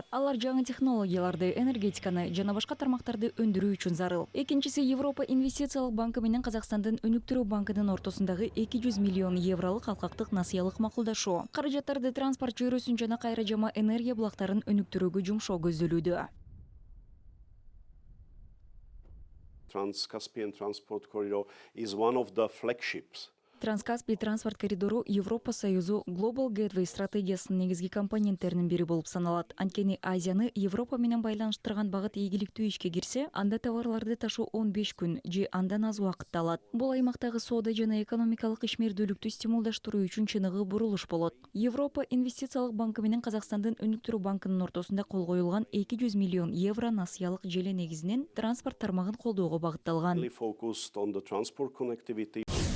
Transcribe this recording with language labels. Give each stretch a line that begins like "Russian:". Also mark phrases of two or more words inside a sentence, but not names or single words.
Kyrgyz: Алар жаңы технологияларды, энергетиканы жана башка тармактарды өндүрүү үчүн зарыл. Экинчиси Европа инвестициялык банкы менен Казакстандын өнүктүрүү банкынын ортосундагы 200 миллион евролук алкактык насыялык макулдашуу. Каражаттарды транспорт чөйрөсүн жана кайра жама энергия булактарын өнүктүрүүгө жумшоо көздөлүүдө.
English: Trans-Caspian Transport Corridor is one of the flagships.
Kyrgyz: Транскаспий транспорт коридору Европа Союзу Global Gateway стратегиясынын негизги компоненттеринин бири болуп саналат. Анткени Азияны Европа менен байланыштырган багыт ийгиликтүү ишке кирсе, анда товарларды ташуу 15 күн же андан аз убакытты алат. Бул аймактагы соода жана экономикалык ишмердүүлүктү стимулдаштыруу үчүн чыныгы бурулуш болот. Европа инвестициялык банкы менен Казакстандын өнүктүрүү банкынын ортосунда кол коюлган 200 миллион евро насыялык желе негизинен транспорт тармагын колдоого багытталган.
English: Focused on the transport connectivity.